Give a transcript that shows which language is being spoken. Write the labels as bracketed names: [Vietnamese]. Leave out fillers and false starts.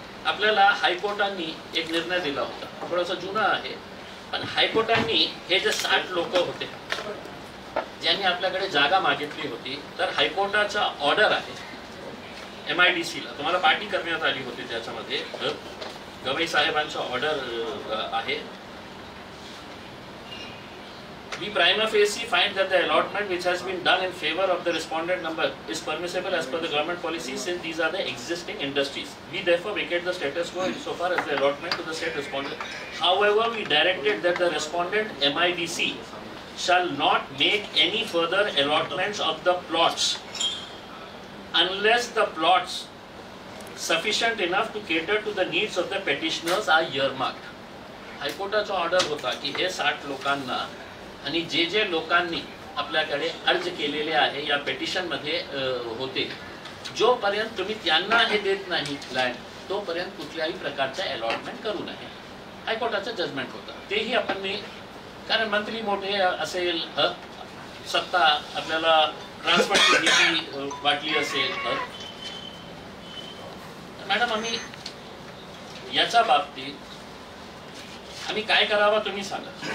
[Marathi] आपल्याला हायकोर्टाने एक निर्णय दिला होता, थोडासा जुना आहे, पण हायकोर्टाने हे जे 60 लोक होते ज्यांनी आपल्याकडे जागा मागितली होती, तर हायकोर्टाचा ऑर्डर आहे MIDC ला, तुम्हाला पार्टी करण्यात आली होती, त्याच्यामध्ये गवई साहेबांचा ऑर्डर आहे. [English] We prima facie find that the allotment which has been done in favor of the respondent number is permissible as per the government policy, since these are the existing industries. We therefore vacate the status quo insofar as the allotment to the said respondent. However, we directed that the respondent MIDC shall not make any further allotments of the plots unless the plots sufficient enough to cater to the needs of the petitioners are earmarked. [Marathi] हायकोर्टाचा order होता की हे 60 लोकांना आणि जे लोकांनी आपल्याकडे अर्ज केलेले आहे या पेटिशन मध्ये होते, जोपर्यंत तुम्ही त्यांना हे देत नाही लँड, तोपर्यंत कुठल्याही प्रकारचा अलॉटमेंट करू नये. हायकोर्टाचं जजमेंट होतं. तेही आपण, कारण मंत्री मोठे असेल, सत्ता आपल्याला ट्रान्सपोर्टची नीती वाटली असेल, मॅडम आम्ही याच्या बाबतीत आम्ही काय करावं तुम्ही सांगा.